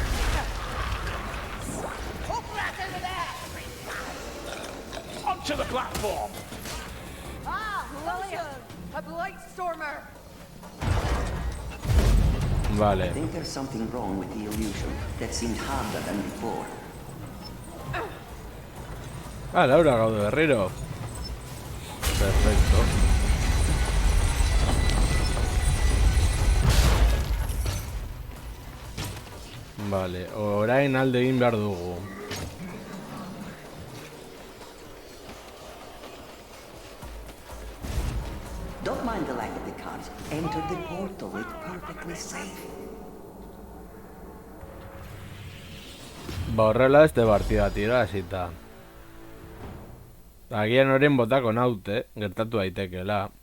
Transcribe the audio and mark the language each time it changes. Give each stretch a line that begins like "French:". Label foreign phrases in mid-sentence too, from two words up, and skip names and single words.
English: Hook rat over there! Onto the platform! Ah, Lillian, a blight stormer.
Basque: Vale.
English: I think there's something wrong with the illusion. That seemed harder than before.
Basque: Ah, Laura gaude berriro. Perfecto. Vale, orain alde egin behar dugu.
English: Don't mind the lack of the cards. Enter the portal. It's perfectly safe.
Basque: Ba horrela este partida tira, hasita. Agian oren botako naute, gertatu daitekeela.